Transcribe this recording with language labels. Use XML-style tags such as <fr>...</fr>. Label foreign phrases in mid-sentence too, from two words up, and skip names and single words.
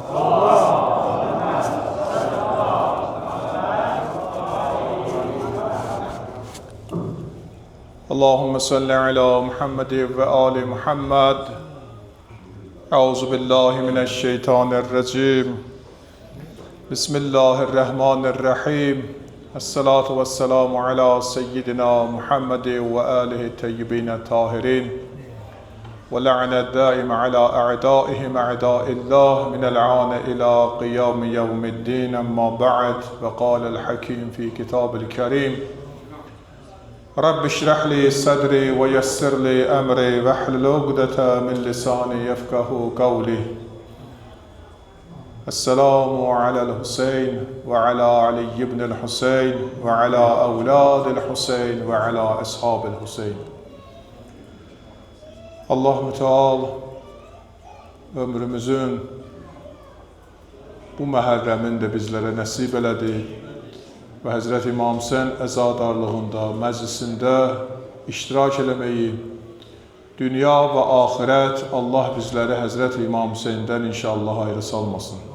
<ar>اللهم صل على محمد وآل محمد. أعوذ بالله من الشيطان الرجيم. بسم الله الرحمن الرحيم. الصلاة والسلام على سيدنا محمد وآله الطيبين الطاهرين. ولعن الدائم على أعدائهم أعداء الله من العان إلى قيام يوم الدين أما بعد وقال الحكيم في كتاب الكريم رب اشرح لي صدري ويسر لي أمري واحلل عقدة من لساني يفقه قولي السلام على الحسين وعلى علي بن الحسين وعلى أولاد الحسين وعلى أصحاب الحسين.</ar> <az>Allah Müteal ömrümüzün bu məhərrəmin də bizlərə nəsib elədi və Həzrət İmam Hüseyn əzadarlığında, məclisində iştirak eləməyi, dünya və axirət Allah bizləri Həzrət İmam Hüseyndən inşallah ayrı salmasın.</az>